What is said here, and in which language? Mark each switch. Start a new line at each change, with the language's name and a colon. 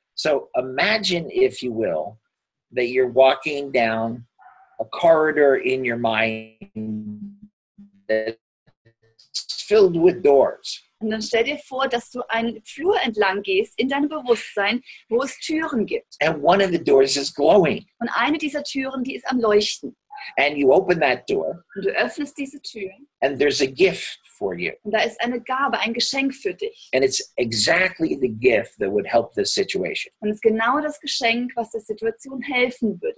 English: So imagine, if you will, that you're walking down a corridor in your mind that's filled with doors.
German: Und dann stell dir vor, dass du einen Flur entlang gehst in deinem Bewusstsein, wo es Türen gibt.
English: And one of the doors is glowing.
German: Und eine dieser Türen, die ist am Leuchten.
English: And you open that door.
German: Und du öffnest diese Tür.
English: And there's a gift for you.
German: Und da ist eine Gabe, ein Geschenk für dich.
English: And it's exactly the gift that would help this situation.
German: Und es ist genau das Geschenk, was der Situation helfen wird.